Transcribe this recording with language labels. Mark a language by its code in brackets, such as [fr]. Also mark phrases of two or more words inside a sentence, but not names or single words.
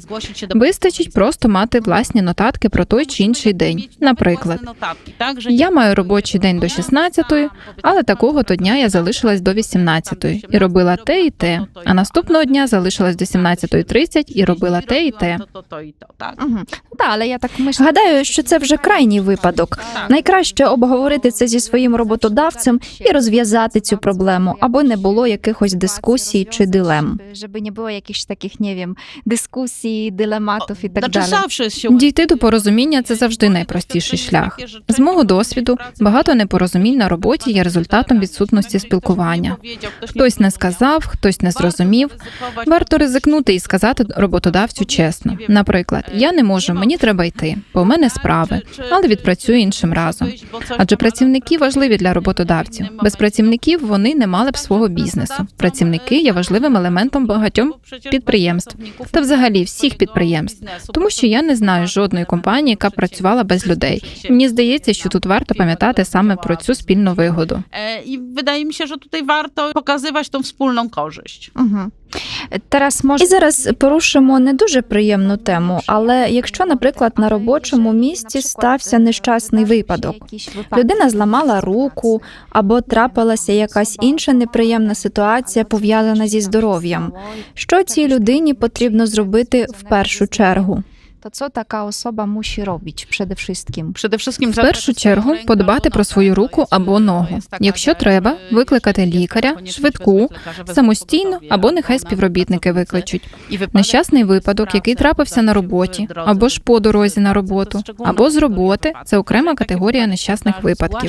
[uk] Вистачить просто мати власні нотатки про той чи інший день. Наприклад, я маю робочий день до 16-ї, але такого-то дня я залишилась до 18-ї і робила те і те, а наступного дня залишилась до 17:30 і робила те і те. [pl] Mhm. No tak, ale ja tak myślę. [uk] Гадаю, що це вже крайній випадок. Найкраще обговорити це зі своїм роботодавцем і розв'язати цю проблему, аби не було якихось дискусій чи дилем. [pl] Żeby nie było jakichś takich, nie wiem, dyskusji, dylematów i tak Znaczy dalej. zawsze się [uk] Дійти до порозуміння – це завжди найпростіший шлях. З мого досвіду, багато непорозумінь на роботі є результатом відсутності спілкування. Хтось не сказав, хтось не зрозумів. Варто ризикнути і сказати роботодавцю чесно. Наприклад, я не можу, мені треба йти, бо в мене справи, але відпрацюю іншим разом. Адже працівники важливі для роботодавців. Без працівників вони не мали б свого бізнесу. Працівники є важливим елементом багатьом підприємств та взагалі всіх підприємств. Тому що я не знаю жодної компанії, яка б працювала без людей. Мені здається, що тут варто пам'ятати саме про цю спільну вигоду. [pl] I wydaje mi się, że tutaj warto pokazywać tą wspólną korzyść. Mhm. Teraz może [uk] І зараз порушимо не дуже приємну тему, але якщо, наприклад, на робочому місці діяльності стався нещасний випадок. Людина зламала руку або трапилася якась інша неприємна ситуація, пов'язана зі здоров'ям. Що цій людині потрібно зробити в першу чергу? [pl] To co taka osoba musi robić przede wszystkim? [uk] В першу чергу подбати про свою руку або ногу. Якщо треба, викликати лікаря, швидку, самостійно або нехай співробітники викличуть. Нещасний випадок, який трапився на роботі, або ж по дорозі на роботу, або з роботи – це окрема категорія нещасних випадків.